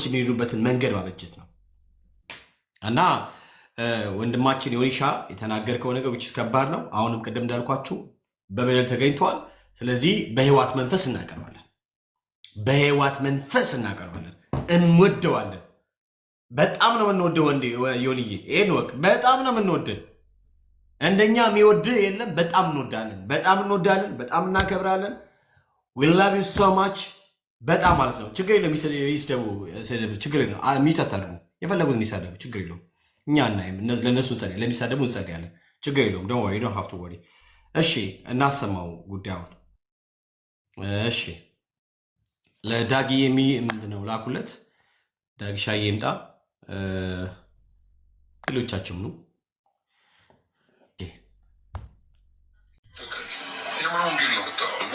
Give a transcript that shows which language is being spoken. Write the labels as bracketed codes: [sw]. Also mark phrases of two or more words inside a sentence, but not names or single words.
[am] የሚሄዱበትን መንገድ ማበጀት ነው። እና ወንድማችን ዮኒሻ የተናገርከው ነገር ውጭ ከባድ ነው። አሁንም ቅድም እንዳልኳችሁ በበደል ተገኝቷል። ስለዚህ በህይወት መንፈስ እናቀርባለን፣ በህይወት መንፈስ እናቀርባለን። እንወደዋለን። በጣም ነው የምንወደው። ወንዴ ዮኒዬ ይሄን ወቅ በጣም ነው የምንወደው። እንደኛ የሚወድህ የለም። በጣም እንወዳለን፣ በጣም እንወዳለን፣ በጣም እናከብራለን። [en] we love you so much [am] በጣም ማለት ነው። ችግር የለም። ይስደቡ፣ ችግር የለም። የሚታታሉ የፈለጉትን ይሳደቡ፣ ችግር የለውም። እኛ እናይም፣ ለእነሱ እንጸልያለን፣ ለሚሳደቡ እንጸልያለን። ችግር የለውም። [en] don't worry, you don't have to worry። [am] እሺ እናሰማው ጉዳዩን። እሺ ለዳጊ ምንድን ነው ላኩለት። ዳጊ ሻዬ ይምጣ፣ ሌሎቻችሁም ነው። የምን ወንጌል ነው የምታወራው?